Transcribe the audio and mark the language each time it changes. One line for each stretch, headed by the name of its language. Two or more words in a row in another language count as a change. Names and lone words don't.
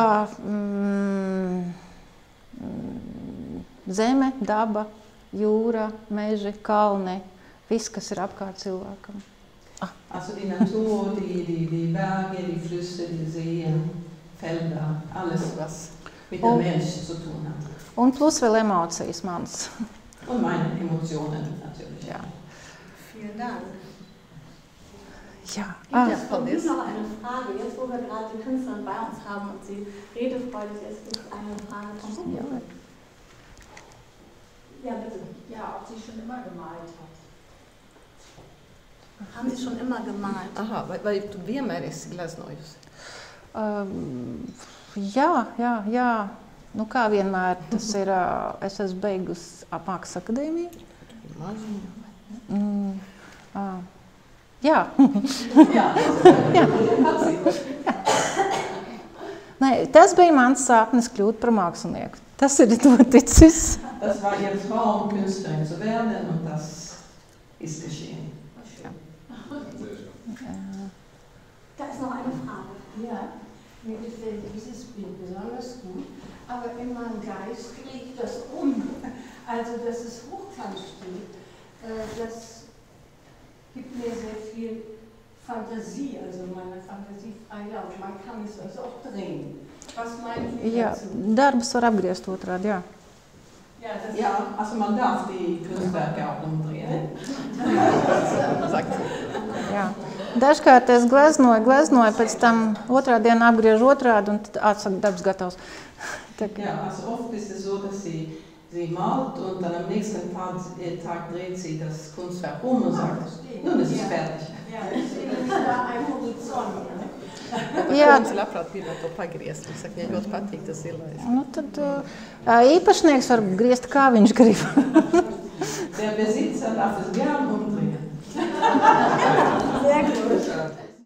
Latvian: Zeme, daba, jūra, meži, kalni, viss, kas ir apkārt cilvēkam.
German: Also die Natur, die Berge, die Flüsse, die Seen, Felder, alles, was mit dem Mensch zu tun hat.
Latvian: Un plus vēl emocijas manas.
German: Und meine Emotionen natürlich. Ja. Vielen Dank. Ja. Von mir noch eine Frage. Jetzt, wo wir gerade die Künstlerin bei uns haben und sie redefreudig ist, gibt es eine Frage vom Publikum. Ja, bitte. Ja, ob sie schon immer gemalt hat. Haben Sie schon immer gemalt?
Latvian: Aha, vai tu vienmēr esi gleznojusi? Jā. Nu, kā vienmēr, tas ir, es esmu beigusi Mākslas akadēmiju. Jā. Nē, tas bija mans sapnis kļūt par mākslinieku. Tas ir noticis.
German: Das war ihr Traum, Künstlerin zu werden, und das ist geschehen. Da ist noch eine Frage. Ja, mir gefällt dieses Bild besonders gut, aber in meinem Geist fliegt das Also, dass es hochkant steht, das gibt mir sehr viel Fantasie, also meine Fantasie frei Lauf. Man kann es also auch drehen. Was meinen Sie dazu?
Latvian: Darbus var apgriezt otrādi, jā.
German: Ja, also man darf die Kunstwerke auch umdrehen.
Latvian: Jā. Dažkārt es gleznoju, pēc tam otrā dienā apgriežu otrādi un tad atsaka darbs gatavs.
German: Ja, also oft ist es so, dass sie malt und dann am nächsten Tag dreht sie das Kunstwerk um und sagt, nun ist es fertig. Ja, deswegen ist da ein Horizont.
Latvian: Jā, tas labprāt gribētu to pagriezt. Es saku, ja ļoti patīk tas zilais. Nu, tad īpašnieks var griezt, kā viņš grib.
German: Der Besitzer darf es gern umdrehen. Sehr gut.